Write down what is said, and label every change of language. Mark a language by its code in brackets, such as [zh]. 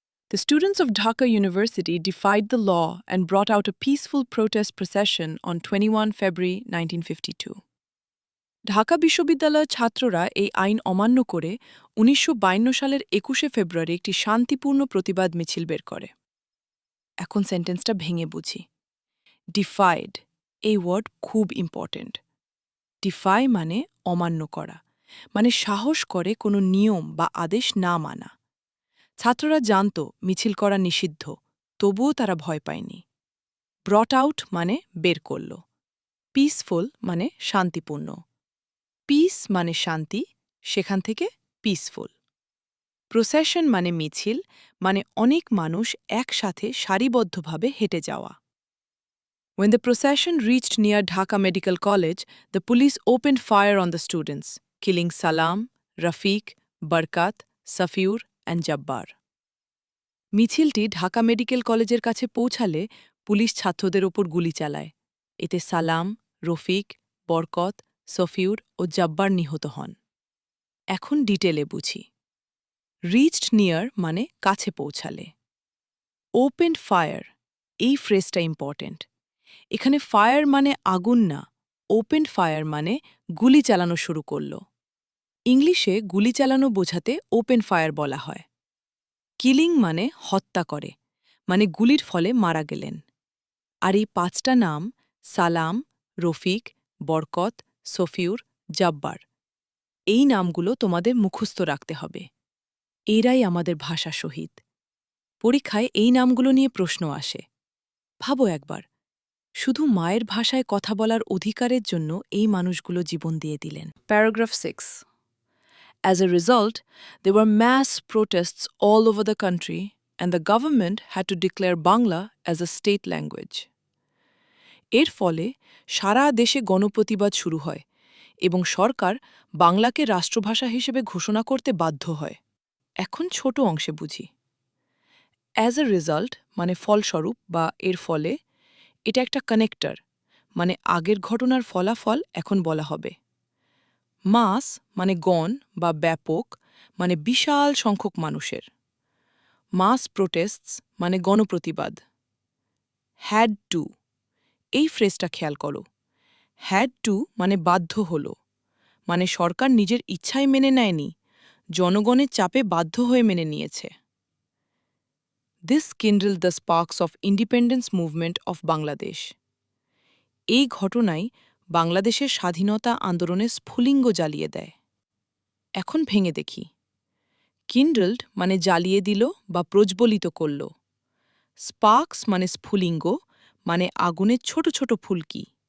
[en] The students of Dhaka University defied the law and brought out a peaceful protest procession on 21 February 1952. [bn] Dhaka বিশ্ববিদ্যালয়ের ছাত্ররা এই আইন অমান্য করে 1952 সালের 21শে ফেব্রুয়ারি একটি শান্তিপূর্ণ প্রতিবাদ মিছিল বের করে। এখন সেন্টেন্সটা ভেঙে বুঝি। ডিফাইড এই ওয়ার্ড খুব ইম্পর্ট্যান্ট। ডিফাই মানে অমান্য করা, মানে সাহস করে কোনো নিয়ম বা আদেশ না মানা। ছাত্ররা জানত মিছিল করা নিষিদ্ধ, তবুও তারা ভয় পায়নি। ব্রট আউট মানে বের করল। পিসফুল মানে শান্তিপূর্ণ। পিস মানে শান্তি, সেখান থেকে পিসফুল। প্রসেশন মানে মিছিল, মানে অনেক মানুষ একসাথে সারিবদ্ধভাবে হেঁটে যাওয়া। [en] When the procession reached near Dhaka Medical College, the police opened fire on the students, killing Salam, Rafiq, Barkat, Safiur and Jabbar. [bn] মিছিলটি ঢাকা মেডিকেল কলেজের কাছে পৌঁছালে পুলিশ ছাত্রদের ওপর গুলি চালায়। এতে সালাম, রফিক, বরকত, সফিউর ও জব্বার নিহত হন। এখন ডিটেলে বুঝি। রিচড নিয়ার মানে কাছে পৌঁছালে। ওপেন ফায়ার এই ফ্রেজটা ইম্পর্টেন্ট। এখানে ফায়ার মানে আগুন না, ওপেন ফায়ার মানে গুলি চালানো শুরু করল। ইংলিশে গুলি চালানো বোঝাতে ওপেন ফায়ার বলা হয়। কিলিং মানে হত্যা করে, মানে গুলির ফলে মারা গেলেন। আর এই পাঁচটা নাম সালাম, রফিক, বরকত, সফিউর, জব্বার, এই নামগুলো তোমাদের মুখস্থ রাখতে হবে। এরাই আমাদের ভাষা শহীদ। পরীক্ষায় এই নামগুলো নিয়ে প্রশ্ন আসে। ভাবো একবার, শুধু মায়ের ভাষায় কথা বলার অধিকারের জন্য এই মানুষগুলো জীবন দিয়ে দিলেন। [en] Paragraph 6. As a result, there were mass protests all over the country, and the government had to declare Bangla as a state language. [bn] এর ফলে সারা দেশে গণপ্রতিবাদ শুরু হয় এবং সরকার বাংলাকে রাষ্ট্রভাষা হিসেবে ঘোষণা করতে বাধ্য হয়। এখন ছোট অংশে বুঝি। অ্যাজ এ রেজাল্ট মানে ফলস্বরূপ বা এর ফলে, এটা একটা কানেক্টর, মানে আগের ঘটনার ফলাফল এখন বলা হবে। মাস মানে গণ বা ব্যাপক, মানে বিশাল সংখ্যক মানুষের। মাস প্রোটেস্টস মানে গণপ্রতিবাদ। হ্যাড টু এই ফ্রেজটা খেয়াল করো। হ্যাড টু মানে বাধ্য হল, মানে সরকার নিজের ইচ্ছায় মেনে নেয়নি, জনগণের চাপে বাধ্য হয়ে মেনে নিয়েছে। [en] This kindled the sparks of independence movement of Bangladesh. [bn] এই ঘটনাই বাংলাদেশের স্বাধীনতা আন্দোলনের স্ফুলিঙ্গ জ্বালিয়ে দেয়। এখন ভেঙে দেখি। কিন্ডলড মানে জ্বালিয়ে দিল বা প্রজ্বলিত করল। স্পার্কস মানে স্ফুলিঙ্গ, মানে আগুনের ছোট ছোট ফুলকি।